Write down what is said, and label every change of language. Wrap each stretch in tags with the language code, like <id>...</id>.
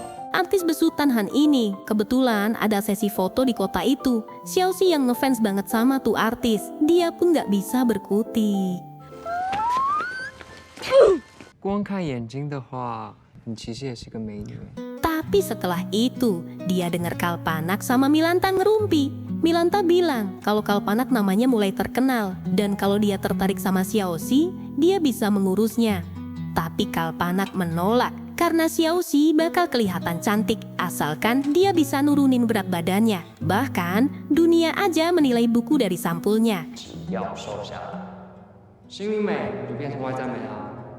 <id>Artis besutan Han ini kebetulan ada sesi foto di kota itu. Xiaoxi yang ngefans banget sama tuh artis, dia pun nggak bisa berkutik.</id> <zh>光看眼睛的话，你其实也是个美女。</zh> <id>Tapi setelah itu, dia dengar Kalpanak sama Milanta ngerumpi. Milanta bilang kalau Kalpanak namanya mulai terkenal dan kalau dia tertarik sama Xiaoxi, dia bisa mengurusnya. Tapi Kalpanak menolak karena Xiaoxi bakal kelihatan cantik asalkan dia bisa nurunin berat badannya. Bahkan, dunia aja menilai buku dari sampulnya.</id> <zh>要瘦下来，心灵美就变成外在美了。</zh>